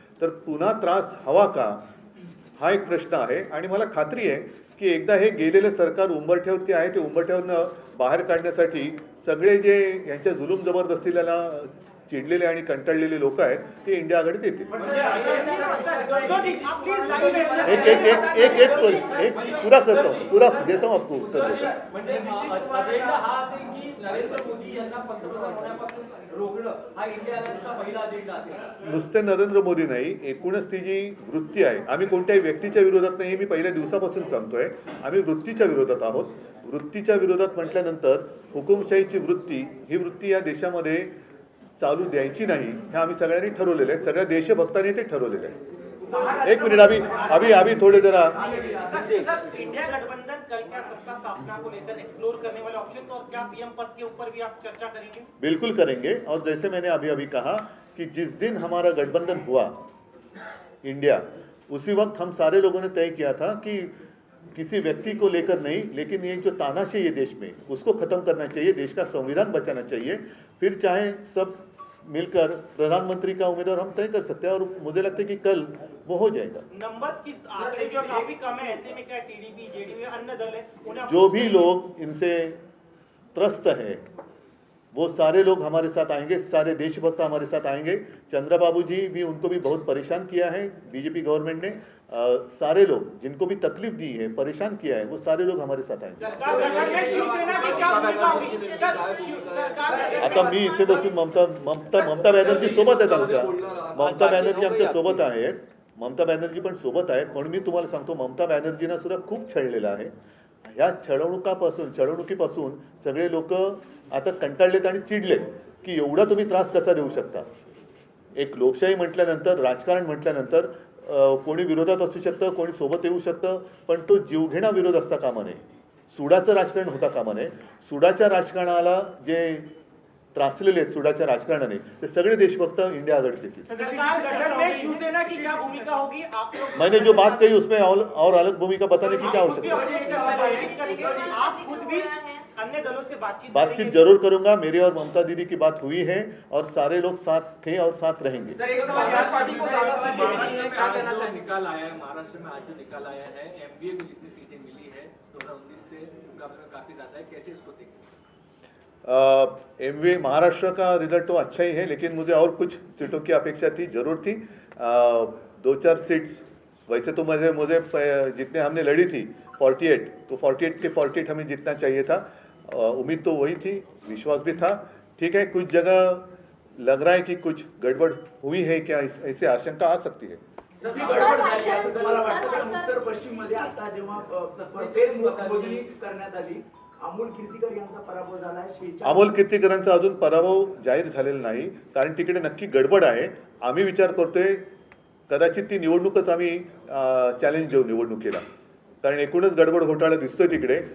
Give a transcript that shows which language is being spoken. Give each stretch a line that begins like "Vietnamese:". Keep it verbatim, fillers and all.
Marathi: तर पुन्हा त्रास हवा का हा एक प्रश्न आहे. आणि मला खात्री आहे की एकदा हे गेलेलं सरकार उंबरठ्यावर ते आहे ते उंबरठ्यावरनं बाहेर काढण्यासाठी सगळे जे यांच्या जुलूम जबरदस्तीला ना- चिडलेले आणि कंटाळलेले लोक आहेत ते इंडिया आघाडीत येतील.
Hindi: एक एक एक एक एक सॉरी एक पूरा करता हूँ, पूरा देता हूँ आपको उत्तर देता हूँ.
Marathi: म्हणजे अजेंडा हा असेल की नरेंद्र मोदी यांना पंतप्रधान होण्यापासून रोखणं हा इंडिया अलायन्सचा पहिला अजेंडा असेल. नुसते नरेंद्र मोदी नाही, एकूणच ती जी वृत्ती आहे, आम्ही कोणत्याही व्यक्तीच्या विरोधात नाही हे मी पहिल्या दिवसापासून सांगतोय. आम्ही वृत्तीच्या विरोधात आहोत. वृत्तीच्या विरोधात म्हटल्यानंतर हुकुमशाहीची वृत्ती ही वृत्ती या देशामध्ये चालू द्यायची नाही हे आम्ही सगळ्यांनी ठरवलेलं आहे, सगळ्या देशभक्तांनी ते ठरवलेलं आहे. एक मिनिट, आम्ही आम्ही आम्ही थोडे जरा
Hindi: इंडिया गठबंधन कल क्या सत्ता स्थापना को लेकर एक्सप्लोर करने वाले ऑप्शंस और क्या पीएम पद के ऊपर भी आप चर्चा करेंगे? बिल्कुल करेंगे. और जैसे मैंने अभी अभी कहा कि जिस दिन हमारा गठबंधन हुआ इंडिया, उसी वक्त हम सारे लोगों ने तय किया था कि किसी व्यक्ति को लेकर नहीं, लेकिन ये जो तानाशाही है देश में उसको ख़त्म करना चाहिए, देश का संविधान बचाना चाहिए. फिर चाहे सब मिलकर प्रधानमंत्री का उम्मीदवार हम तय कर सकते हैं और मुझे लगता है कि कल वो हो जाएगा. नंबर्स की आंकड़े भी और काफी कम है, ऐसे में क्या टीडीपी जेडीयू अन्य दल है उन्हें आप- जो भी लोग इनसे त्रस्त है वो सारे लोग हमारे साथ आएंगे, सारे देशभक्त हमारे साथ आएंगे. चंद्रबाबू जी भी, उनको भी बहुत परेशान किया है बीजेपी गवर्नमेंट ने. अ, सारे लोग जिनको भी तकलीफ दी है, परेशान किया है, वो सारे लोग हमारे साथ आएंगे. सरकार गठन में शिवसेना की क्या भूमिका होगी? सर, शिव- सरकार गठन में-
Marathi: आता मी इथे बसून ममता ममता ममता बॅनर्जी सोबत आहेत आमच्या. ममता बॅनर्जी आमच्या सोबत आहेत, ममता बॅनर्जी पण सोबत आहेत. म्हणून मी तुम्हाला सांगतो, ममता बॅनर्जींना सुद्धा खूप छळलेलं आहे. ह्या छळवणुकापासून छळवणुकीपासून सगळे लोक आता कंटाळलेत आणि चिडलेत की एवढा तुम्ही त्रास कसा देऊ शकता. एक लोकशाही म्हटल्यानंतर, राजकारण म्हटल्यानंतर अ, कोणी विरोधात असू शकतं, कोणी सोबत येऊ शकतं, पण तो जीवघेणा विरोध असता कामा नये. सुडाचं राजकारण होता कामा नये. सुडाच्या राजकारणाला जे त्रासलेले आहेत सुडाच्या राजकारणाने ते सगळे देशभक्त इंडिया आघाडीचे की.
Hindi: सरकार गठन में शिवसेना की क्या भूमिका होगी? आप लोग मैंने जो बात कही उसमें और, और अलग भूमिका बताने की क्या आप खुद भी आवश्यकता है? अपनी एक सभा आयोजित करेंगे, आप खुद भी अन्य दलों से बातचीत बातचीत करेंगे? जरूर करूंगा. मेरे और ममता दीदी की बात हुई है और सारे लोग साथ थे और साथ रहेंगे. सर, एक सवाल यार, पार्टी को ज्यादा से महाराष्ट्र में आज जो निकाल आया है, महाराष्ट्र में आज जो निकाल आया है, एमबीए को जितनी सीटें मिली है दो हजार उन्नीस से मुकाबले में काफी ज्यादा है, कैसे इसको देखते हैं? एम वी महाराष्ट्र का रिजल्ट तो अच्छा ही है, लेकिन मुझे और कुछ सीटों की अपेक्षा थी, जरूर थी. अ, दो चार सीट्स वैसे तो मुझे मुझे प- जितने हमने लड़ी थी अड़तालीस, तो अड़तालीस के अड़तालीस हमें जितना चाहिए था. अ, उम्मीद तो वही थी, विश्वास भी था. ठीक है, कुछ जगह लग रहा है कि कुछ गड़बड़ हुई है क्या, इस- ऐसी आशंका आ सकती है.
Marathi: नवी गडबड झाली असं तुम्हाला वाटतं कारण उत्तर पश्चिम मध्ये आता जेव्हा अ, प- फेर मोजणी करण्यात आली अमोल कीर्तीकर यांचा पराभव झाला आहे. शेहेचाळीस अमोल कीर्तीकरांचा अजून पराभव जाहीर झालेला नाही, कारण तिकडे नक्की गडबड आहे. आम्ही विचार करतोय कदाचित ती निवडणूकच आम्ही चॅलेंज देऊ निवडणुकीला, कारण एकूणच गडबड घोटाळा दिसतोय तिकडे.